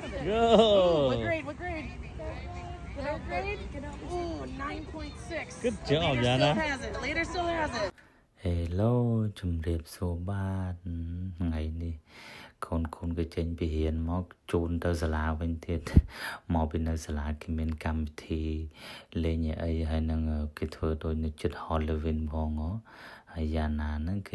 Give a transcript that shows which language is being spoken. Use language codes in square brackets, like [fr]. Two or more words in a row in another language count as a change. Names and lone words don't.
[en] Ooh, What grade? Third grade? Ooh, 9.6. Good job, Jana. Later still has it. [km] Hello ជំរាបសួរបាទថ្ងៃនេះកូនក៏ចេញពីរៀនមកជូនទៅសាលាវិញទៀតមកពីនៅសាលាគេមានកម្មវិធីលេងអីហើយនឹងគេធ្វើដូចនៅចិត្ត Halloween ផងហើយយ៉ាណាហ្នឹងគេ